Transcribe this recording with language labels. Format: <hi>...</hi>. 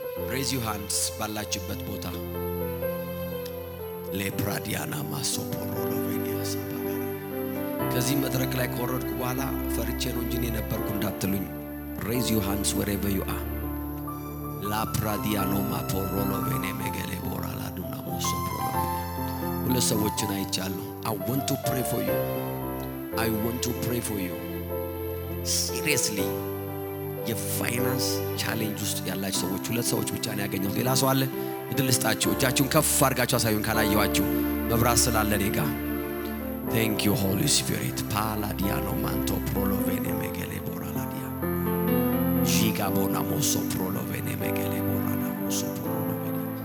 <en>raise your hands</en> <am>ባላችሁበት ቦታ። ለፕራዲያና ማሶፖሮሎቬኒያ ሳባጋራ ከዚህ መድረክ ላይ ከወረድኩ በኋላ ፈርቼ ነው እንጂ እኔ ነበርኩ እንዳትሉኝ።</am> <en>raise your hands wherever you are. la pradiano maporolovene megele borala duna mosoprolovenia</en> <am>ሁለት ሰዎችን አይቻለሁ።</am> <en>I want to pray for you. I want to pray for you.</en> <am>seriously የፋይናንስ ቻሌንጅ ውስጥ ያላችሁ ሰዎች ሁለት ሰዎች ብቻ ነው ያገኘሁት። ሌላ ሰው አለ? እድል ልስጣችሁ። እጃችሁን ከፍ አድርጋችሁ አሳዩን ካላየዋችሁ። መብራት ስላለ እኔ ጋር።</am> <en>thank you holy spirit paladiano manto prolovene megele boraladia jigabona moso prolovene megele borana moso prolovene.</en>